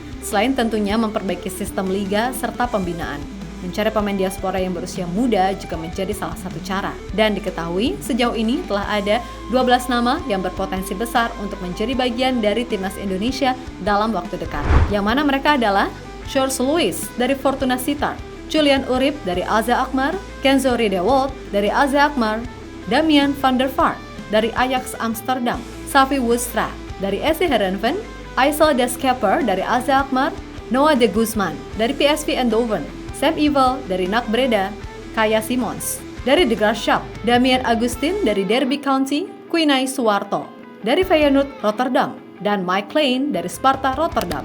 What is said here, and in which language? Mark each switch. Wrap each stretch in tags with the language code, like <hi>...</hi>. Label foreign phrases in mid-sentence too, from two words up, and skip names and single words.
<id>Selain tentunya memperbaiki sistem liga serta pembinaan. Mencari pemain diaspora yang berusia muda juga menjadi salah satu cara. Dan diketahui sejauh ini telah ada 12 nama yang berpotensi besar untuk menjadi bagian dari timnas Indonesia dalam waktu dekat. Yang mana mereka adalah George Lewis dari Fortuna Sittard, Julian Urip dari AZ Alkmaar, Kenzo Riedewald dari AZ Alkmaar, Damian van der Vaart dari Ajax Amsterdam, Xavi Woenstra dari SC Heerenveen, Aysel De Schepper dari AZ Alkmaar, Noah de Guzman dari PSV Eindhoven, Sam Ewell dari NAC Breda, Kaya Simons dari De Graafschap, Damian Agustin dari Derby County, Quinay Suwarto dari Feyenoord Rotterdam, dan Mike Klein dari Sparta Rotterdam.</id>